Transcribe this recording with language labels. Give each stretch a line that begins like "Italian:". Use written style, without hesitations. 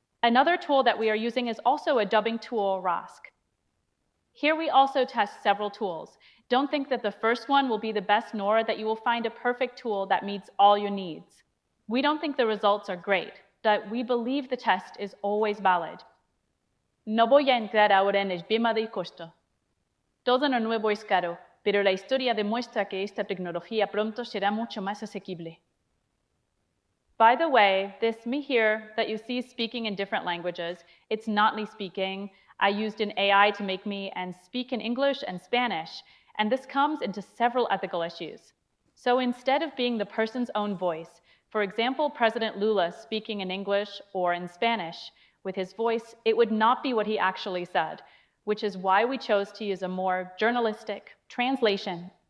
English: Another tool that we are using is also a dubbing tool, Rask. Here we also test several tools. Don't think that the first one will be the best, nor that you will find a perfect tool that meets all your needs. We don't think the results are great, but we believe the test is always valid.
Spanish: No voy a entrar ahora en el tema del costo. Todo lo nuevo es caro, pero la historia demuestra que esta tecnología pronto será mucho más asequible.
English: By the way, this me here that you see speaking in different languages, it's not me speaking. I used an AI to make me and speak in English and Spanish, and this comes into several ethical issues. So instead of being the person's own voice, for example, President Lula speaking in English or in Spanish with his voice, it would not be what he actually said, which is why we chose to use a more journalistic translation.